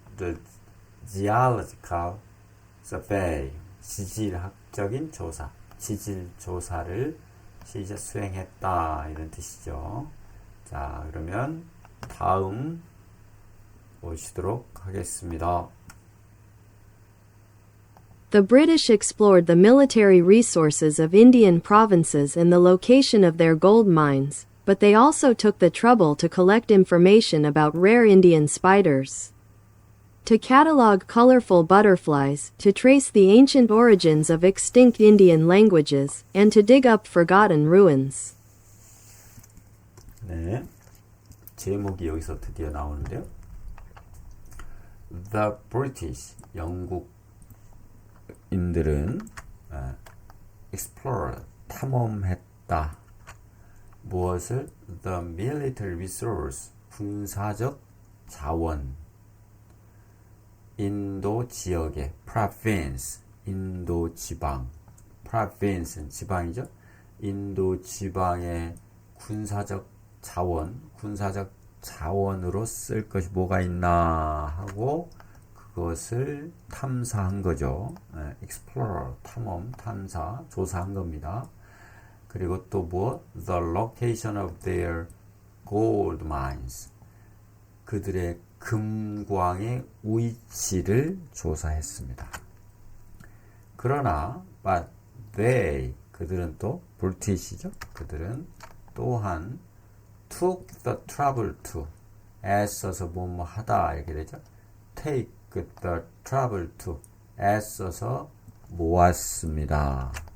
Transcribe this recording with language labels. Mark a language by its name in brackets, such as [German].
[English] The geological survey, [Korean] 지질학적인 조사, 지질 조사를 수행했다. 이런 뜻이죠. 자, 그러면 다음 보시도록 하겠습니다. [English] The British explored the military resources of Indian provinces and the location of their gold mines, but they also took the trouble to collect information about rare Indian spiders, to catalog colorful butterflies, to trace the ancient origins of extinct Indian languages, and to dig up forgotten ruins. [Korean] 네, 제목이 여기서 드디어 나오는데요. [English] The British, [Korean] 영국인들은 [English] explore, [Korean] 탐험했다. 무엇을? [English] The military resource, [Korean] 군사적 자원. 인도 지역의 [English] province, [Korean] 인도 지방. [English] province [Korean] 는 지방이죠. 인도 지방의 군사적 자원, 군사적 자원으로 쓸 것이 뭐가 있나 하고 그것을 탐사한 거죠. [English] explore, [Korean] 탐험, 탐사, 조사한 겁니다. 그리고 또 뭐? [English] The location of their gold mines. [Korean] 그들의 금광의 위치를 조사했습니다. 그러나 [English] but they [Korean] 그들은 또 브리티시죠. 그들은 또한 [English] took the trouble to [Korean] 애써서 뭐뭐 하다 이렇게 되죠. [English] take the trouble to [Korean] 애써서 모았습니다.